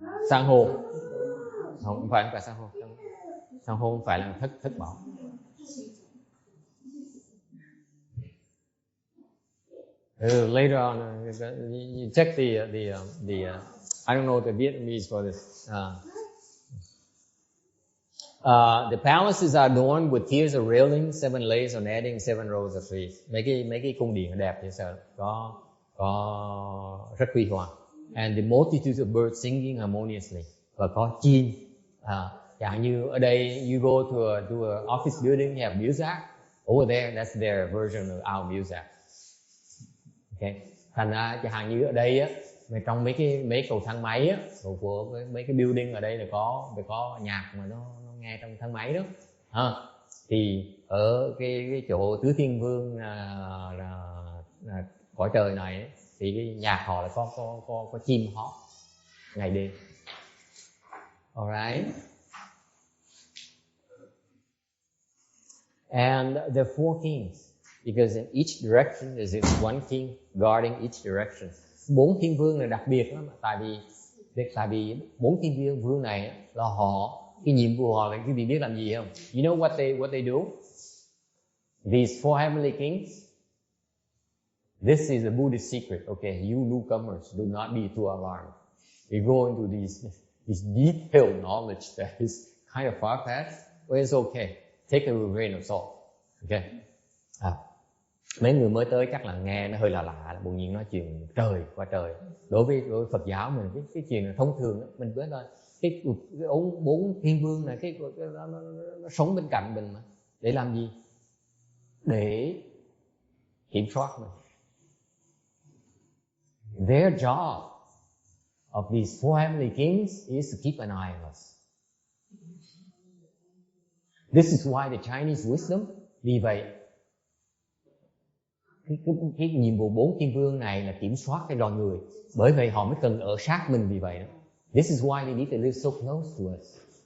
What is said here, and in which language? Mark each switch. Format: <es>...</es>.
<vi>San hô. Không phải san hô. San hô không phải là thất bảo.</vi> <en>Later on, you check the I don't know the Vietnamese for this. The palaces are adorned with tiers of railings, 7 layers of netting, 7 rows of trees.</en> <vi>Mấy cái cung điện đẹp dễ sợ, có rất huy hoàng.</vi> <en>And the multitudes of birds singing harmoniously.</en> <vi>Và có chim. Chẳng như ở đây,</vi> <en>you go to a office building, you have muzak. Over there, that's their version of our muzak. Okay.</en> <vi>Thành ra chẳng hạn như ở đây á, trong mấy cầu thang máy á, của mấy cái building ở đây là có nhạc mà nó nghe trong thang máy đó. Thì ở cái chỗ tứ thiên vương là cõi trời này ấy, thì cái nhạc họ là có chim hót ngày đêm.</vi> <en>Alright. And there are four kings, because in each direction there is one king guarding each direction.</en> <vi>Bốn thiên vương này đặc biệt lắm, tại vì bốn thiên vương này là cái nhiệm vụ họ là cái gì biết làm gì không?</vi> <en>You know what they do? These four heavenly kings. This is a Buddhist secret. Okay, you newcomers, do not be too alarmed. We go into this detailed knowledge that is kind of far-fetched, but it's okay. Take it with a grain of salt. Okay.</en> <vi>Mấy người mới tới chắc là nghe nó hơi lạ, bỗng nhiên nói chuyện trời qua trời. Đối với Phật giáo mình cái chuyện là thông thường đó, mình biết thôi. Cái bốn thiên vương này nó sống bên cạnh mình mà để làm gì? Để kiểm soát mình.</vi> <en>Their job of these four heavenly kings is to keep an eye on us. This is why the Chinese wisdom,</en> <vi>vì vậy cái nhiệm vụ 4 thiên vương này là kiểm soát cái loài người, bởi vậy họ mới cần ở sát mình vì vậy đó.</vi> <en>This is why they need to live so close to us.</en>